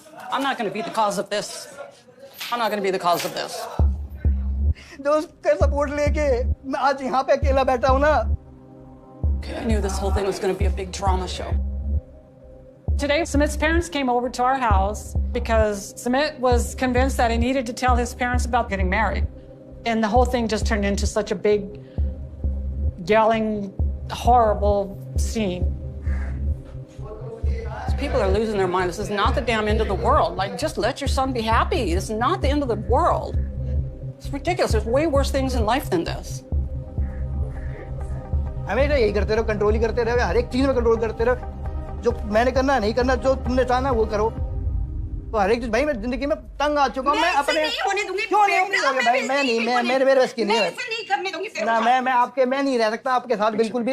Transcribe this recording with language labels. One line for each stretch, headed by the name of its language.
English: I'm not going to be the cause of this. I'm not going to be the cause of this.
Hindi: जो उसका support लेके मैं आज यहाँ पे अकेला बैठा हूँ ना।
English: I knew this whole thing was going to be a big drama show. Today, Sumit's parents came over to our house because Sumit was convinced that he needed to tell his parents about getting married. And the whole thing just turned into such a big, yelling, horrible scene. People are losing their mind. This is not the damn end of the world. Like, just let your son be happy. This is not the end of the world. It's ridiculous. There's way worse things in life than this.
Hindi: हमेशा यही करते रहो, control ही करते रहो, हर एक चीज में control करते रहो। जो मैंने करना नहीं करना, जो तुमने चाहना वो करो। तो हर एक चीज भाई, मैं जिंदगी में तंग आ चुका हूँ। मैं अपने क्यों नहीं होंगे भाई? मैं नहीं, मेरे बस की नहीं है ना। मैं नहीं रह सकता आपके साथ बिल्कुल भी।